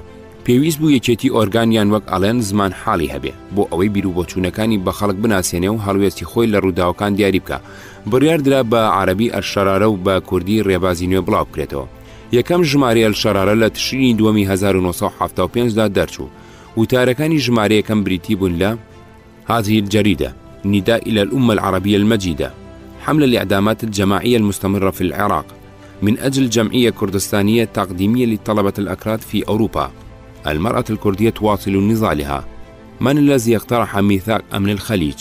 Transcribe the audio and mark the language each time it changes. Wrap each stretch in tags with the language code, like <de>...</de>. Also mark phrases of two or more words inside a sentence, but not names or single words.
<ckb>پێویست بوو یەکێتی ئۆرگانیان وەک ئەڵێن زمان حاڵی هەبێ بۆ ئەوەی بیر و بۆچوونەکانی بە خەڵک بناسیێنێ و هەڵوێستی خۆی لە ڕووداوەکان دیاری بکە. بڕیاردرا بە عەرەبی ئەلشەرارە و بە کوردی ڕێبازی نوێ بڵاو بکرێتەوە. یەکەم ژمارەی ئەلشەرارە لە تشرینی دووەمی 1975دا دەرچوو. وتارەکانی ژمارە یەکەم بریتی بوون لە</ckb> <ar>هذه الجريدة نداء إلى الأمة العربية المجيدة حمل الإعدامات الجماعية المستمرة في العراق من أجل جمعية كردستانية تقديمية للطلبة الأكراد في أوروبا. المرأة الكردية تواصل نضالها. من الذي اقترح ميثاق أمن الخليج؟</ar>